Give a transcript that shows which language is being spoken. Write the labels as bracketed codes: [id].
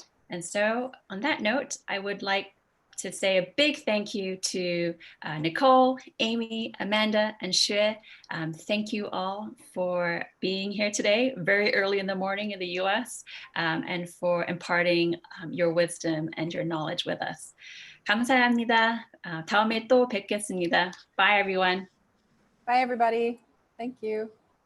[en] And so on that note, I would like to say a big thank you to Nicole, Amy, Amanda, and Xue. Thank you all for being here today, very early in the morning in the US, and for imparting your wisdom and your knowledge with us. [ko] 감사합니다. 다음에 또 뵙겠습니다. [en] Bye, everyone. Bye, everybody. Thank you.